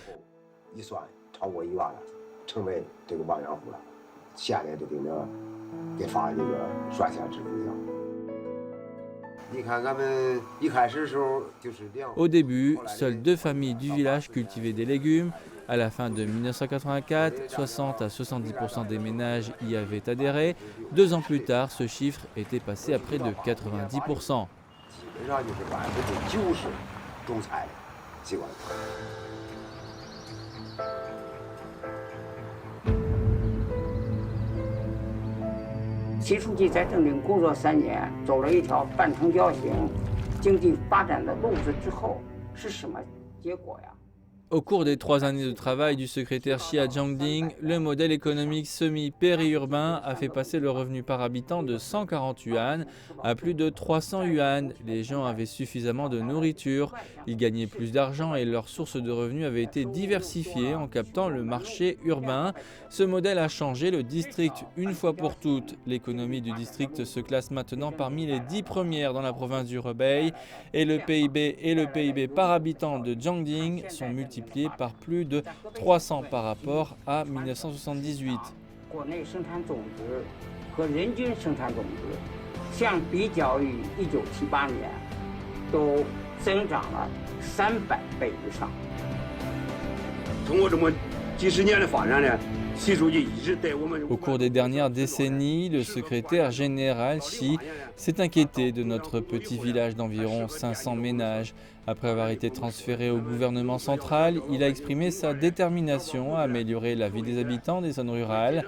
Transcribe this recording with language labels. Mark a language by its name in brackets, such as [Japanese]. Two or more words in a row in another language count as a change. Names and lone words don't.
[French] Au début, seules 2 familles du village cultivaient des légumes. À la fin de 1984, 60 à 70% des ménages y avaient adhéré. 2 ans plus tard, ce chiffre était passé à près de 90%. [Chinese] Xi 书记在正定工作3年，走了一条半城郊型经济发展的路子之后，是什么结果呀？ [French] Au cours des 3 années de travail du secrétaire Xi à Jiangding, le modèle économique semi-périurbain a fait passer le revenu par habitant de 140 yuan à plus de 300 yuan. Les gens avaient suffisamment de nourriture, ils gagnaient plus d'argent et leurs sources de revenus avaient été diversifiées en captant le marché urbain. Ce modèle a changé le district une fois pour toutes. L'économie du district se classe maintenant parmi les 10 premières dans la province du Hebei et le PIB par habitant de Jiangding sont multipliés par plus de 300 par rapport à 1978. [Chinese] 国内生产总值和人均生产总值相比较于1978年，都增长了300倍以上。通过这么几十年的发展呢， [French] Au cours des dernières décennies, le secrétaire général Xi s'est inquiété de notre petit village d'environ 500 ménages. Après avoir été transféré au gouvernement central, il a exprimé sa détermination à améliorer la vie des habitants des zones rurales.